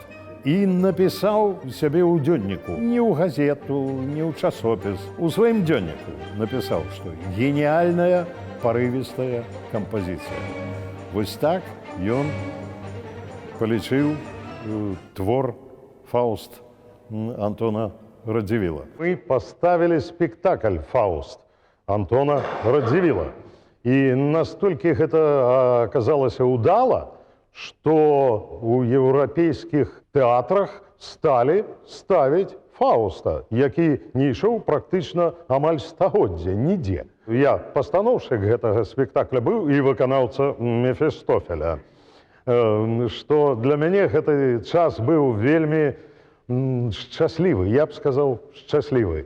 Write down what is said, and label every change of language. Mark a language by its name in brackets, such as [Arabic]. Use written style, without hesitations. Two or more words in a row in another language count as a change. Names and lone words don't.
[Belarusian] І написал сябе ў дзённіку, не ў газету, не ў часопіс, у сваім дзённіку написал, што геніальная парывістая кампазіцыя. Вось так ён палічыў твор «Фауст» Антона Радзівіла. [Russian] Мы поставили спектакль «Фауст» Антона Радзівіла. И настолько это оказалось удало, что у европейских театрах стали ставить Фауста, [Belarusian] які не ішоў практычна амаль стагоддзя, нідзе. Я пастаноўшчык гэтага спектакля быў і выканаўца Мефістофеля. Што для мяне гэты час быў вельмі шчаслівы, я б сказаў, шчаслівы.